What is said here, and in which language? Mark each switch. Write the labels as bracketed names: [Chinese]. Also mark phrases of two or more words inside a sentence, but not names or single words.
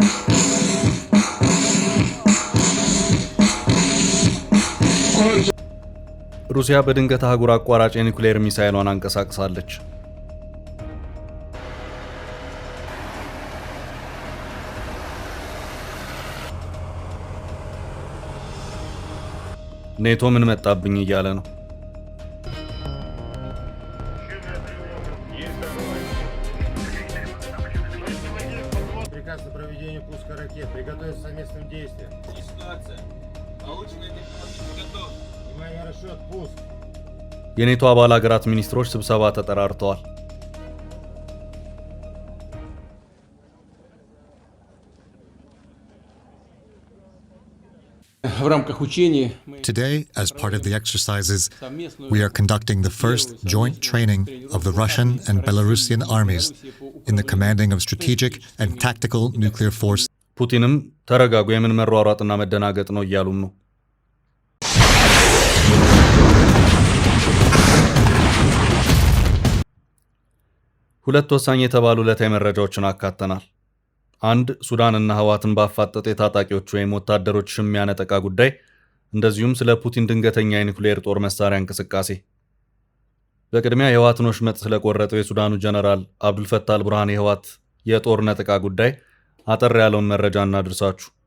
[Amharic] ሩሲያ በድንገት አህጉር አቋራጭ የኒውክሌር ሚሳኤሏን አንቀሳቅሳለች። ኔቶ ምን መጣብኝ እያለ ነው። [Russian] Приказ на проведение пуска ракет. Приготовиться к совместным действиям. Ситуация. Полученная технология готова. Внимание, расчет, пуск. [Amharic] የኔቶ አባል ሀገራት ሚኒስትሮች ስብሰባ ተጠራርተዋል። [English] Today, as part of the exercises, we are conducting the first joint training of the Russian and Belarusian armies in the commanding of strategic and tactical nuclear force. [Amharic] ፑቲንም ተረጋጉ የምን መሯሯጥና መደናገጥ ነው እያሉም ነው። ሁለት ወሳኝ የተባሉ ዕለታዊ መረጃዎችን አካተናል። አንድ ሱዳንና ህዋትን ባፋጠጠ የታጣቂዎች ወይም ወታደሮች ሽሚያ ነጠቃ ጉዳይ፣ እንደዚሁም ስለ ፑቲን ድንገተኛ የኒውክሌር ጦር መሳሪያ እንቅስቃሴ። በቅድሚያ የህዋትን ወሽመጥ ስለቆረጠው የሱዳኑ ጀነራል አብዱልፈታህ አልቡርሃን የህዋት የጦር ነጠቃ ጉዳይ አጠር ያለውን መረጃ እናድርሳችሁ።